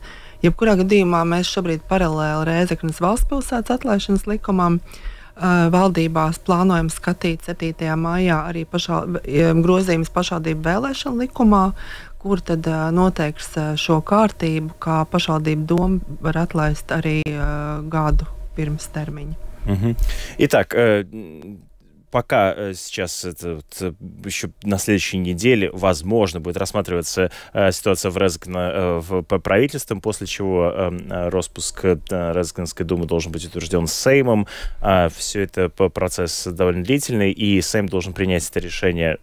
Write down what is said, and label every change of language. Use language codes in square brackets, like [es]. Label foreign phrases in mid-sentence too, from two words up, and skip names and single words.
[lv] Jebkurā gadījumā mēs šobrīd paralēli Rēzeknes valstspilsētas atlaišanas likumam valdībās plānojam skatīt 7. maijā arī grozījumus pašvaldību vēlēšanu likumā, kur tad noteiks šo kārtību, kā pašvaldību doma var atlaist arī gadu pirms termiņa. [ru] Итак, пока сейчас еще на следующей неделе, возможно, будет рассматриваться ситуация в Резекне по правительством, после чего распуск Резекненской думы должен быть утвержден Сеймом. Все это процесс довольно длительный, и Сейм должен принять это решение.